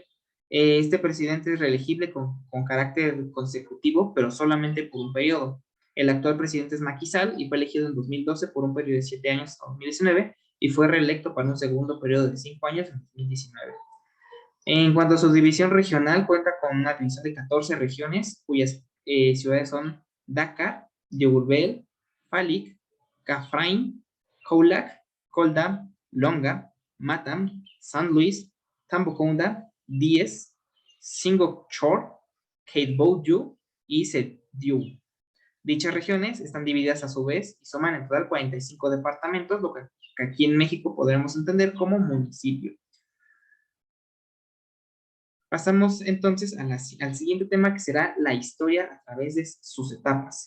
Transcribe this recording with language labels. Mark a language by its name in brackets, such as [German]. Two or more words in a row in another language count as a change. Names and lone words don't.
[Spanish] Este presidente es reelegible con carácter consecutivo, pero solamente por un periodo. El actual presidente es Macky Sall y fue elegido en 2012 por un periodo de 7 años hasta 2019 y fue reelecto para un segundo periodo de 5 años en 2019. En cuanto a su división regional, cuenta con una división de 14 regiones, cuyas ciudades son Dakar, Diourbel, Falik, Kaffrine, Kaolack, Kolda, Longa, Matam, San Luis, Tambacounda, Diez, Ziguinchor, Keitboudiou y Sediou. Dichas regiones están divididas a su vez y suman en total 45 departamentos, lo que aquí en México podremos entender como municipio. Pasamos entonces al siguiente tema, que será la historia a través de sus etapas.